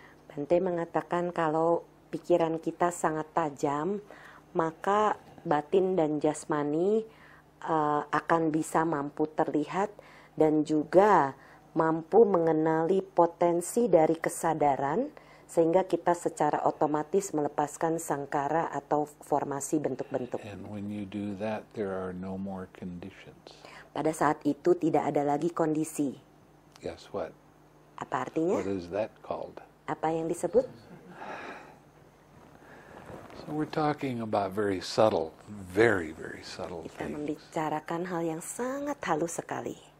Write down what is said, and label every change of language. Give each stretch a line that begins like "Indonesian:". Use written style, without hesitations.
Indonesian: Bante mengatakan kalau pikiran kita sangat tajam, maka batin dan jasmani akan bisa mampu terlihat dan juga mampu mengenali potensi dari kesadaran, sehingga kita secara otomatis melepaskan sangkara atau formasi bentuk-bentuk.
English: And when you do that, there are no more conditions.
Indonesian: Pada saat itu tidak ada lagi kondisi.
English: Guess what?
Indonesian: Apa artinya?
English: What is that called?
Indonesian: Apa yang disebut?
English: So we're talking about very subtle, very, very subtle
Indonesian: Kita
English: things.
Indonesian: membicarakan hal yang sangat halus sekali.